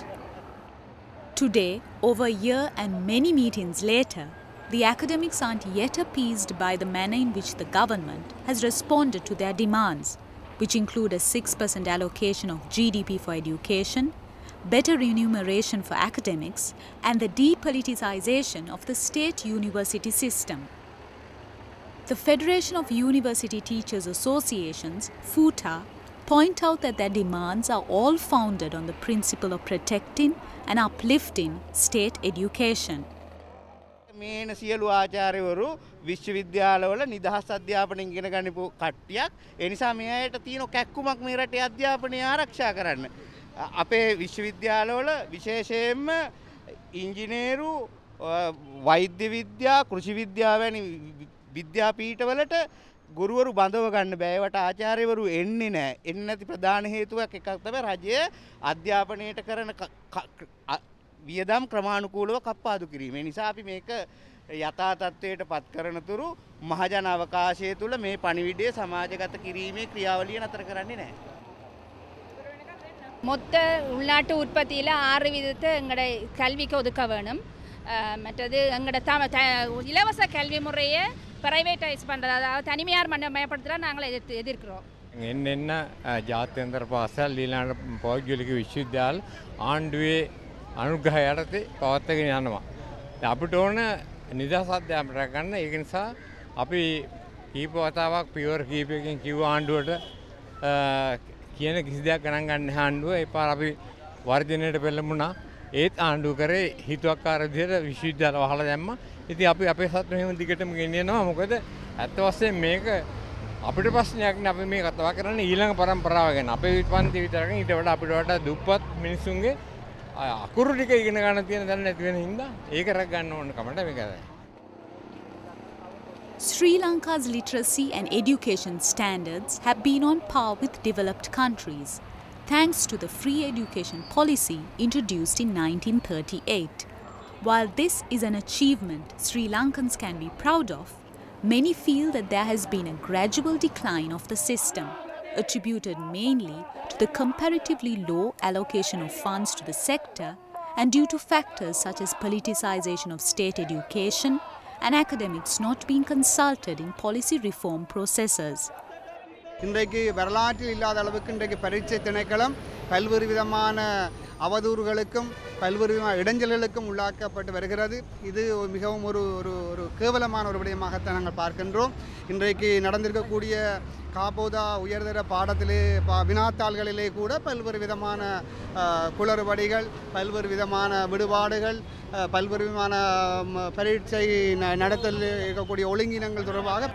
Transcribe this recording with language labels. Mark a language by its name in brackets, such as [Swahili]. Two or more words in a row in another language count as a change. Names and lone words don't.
[English] Today, over a year and many meetings later, the academics aren't yet appeased by the manner in which the government has responded to their demands, which include a 6% allocation of GDP for education, better remuneration for academics, and the de-politicization of the state university system. The Federation of University Teachers Associations, FUTA, point out that their demands are all founded on the principle of protecting and uplifting state education. [Sinhala] මේන සියලු ආචාර්යවරු විශ්වවිද්‍යාලවල නිදහස් අධ්‍යාපනයෙන් ඉගෙන ගන්නපු කට්ටියක් ඒ නිසා මේ අයට තියෙන කැක්කුමක් මේ රටේ අධ්‍යාපනය ආරක්ෂා කරන්න. අපේ විශ්වවිද්‍යාලවල විශේෂයෙන්ම ඉංජිනේරු වෛද්‍ය විද්‍යා කෘෂි විද්‍යාව වැනි විද්‍යාපීඨවලට ගුරුවරු බඳව ගන්න බෑ. ඒවට ආචාර්යවරු එන්නේ නැහැ. එන්නේ නැති ප්‍රධාන හේතුවක් එකක් තමයි රජය අධ්‍යාපනයට කරන වියදම් ක්‍රමානුකූලව කප්පාදු කිරීම. ඒ නිසා අපි මේක යථා තත්ත්වයට පත් කරන තුරු මහජන අවකාශය තුල මේ පණිවිඩය සමාජගත කිරීමේ ක්‍රියාවලිය නතර කරන්නේ නැහැ. [Tamil] மொத்த உள்நாட்டு உற்பத்தியில் 6% எங்களோட கல்விக்கு ஒதுக்க வேணும். மற்றது எங்களோட இலவச கல்வி முறையை பிரைவேட்டைஸ் பண்ணுறது, அதாவது தனிமையார் மயப்படுத்துகிறா நாங்கள் எதிர்க்கிறோம். [Sinhala] என்ன ජාත්‍යන්තර පාසල් ඊළඟ පෞද්ගලික විශ්වවිද්‍යාල ආණ්ඩුවේ අනුග්‍රහය යටතේ පවත්වාගෙන යනවා. අපිට ඕන නිදහස් අධ්‍යාපනය ගන්න. ඒක නිසා අපි කීප වතාවක් පියවර කීපයකින් කිව්ව ආණ්ඩුවට කියන කිසි දෙයක් ගණන් ගන්න ආණ්ඩුව ඒ පාර අපි වර්ධනයට පෙළඹුණා. ඒත් ආණ්ඩුව කරේ හිතුවක්කාර විදිහට විශ්වවිද්‍යාල වහලා දැම්මා. ඉතින් අපි අපේ සත්‍ය මෙහෙම දිගටම ගෙනියනවා. මොකද ඇත්ත වශයෙන් මේක අපිට ප්‍රශ්නයක් නේ. අපි මේ කතාව කරන්නේ ඊළඟ පරම්පරාව ගැන. අපේ විපන්ති විතරකින් ඊට වඩා අපිට වඩා දුප්පත් මිනිසුන්ගේ අකුරු ටික ඉගෙන ගන්න තියෙන දැන නැති වෙන හින්දා ඒක රැක ගන්න ඕන කමට මේක. [English] Sri Lanka's literacy and education standards have been on par with developed countries, thanks to the free education policy introduced in 1938. While this is an achievement Sri Lankans can be proud of, many feel that there has been a gradual decline of the system, attributed mainly to the comparatively low allocation of funds to the sector and due to factors such as politicization of state education and academics not being consulted in policy reform processes. [Tamil] இன்றைக்கு வரலாற்றில் இல்லாத அளவுக்கு இன்றைக்கு பரீட்சை திணைக்களம் பல்வேறு விதமான அவதூறுகளுக்கும் பல்வேறு விதமான இடைஞ்சல்களுக்கும் உள்ளாக்கப்பட்டு வருகிறது. இது மிகவும் ஒரு கேவலமான ஒரு விடயமாகத்தான் நாங்கள் பார்க்கின்றோம். இன்றைக்கு நடந்திருக்கக்கூடிய காபோதா உயர்தர பாடத்திலே வினாத்தாள்களிலே கூட பல்வேறு விதமான குளறுபடிகள், பல்வேறு விதமான விடுபாடுகள், பல்வேறு விதமான பரீட்சை நடத்தல் இருக்கக்கூடிய ஒழுங்கினங்கள் தொடர்பாக.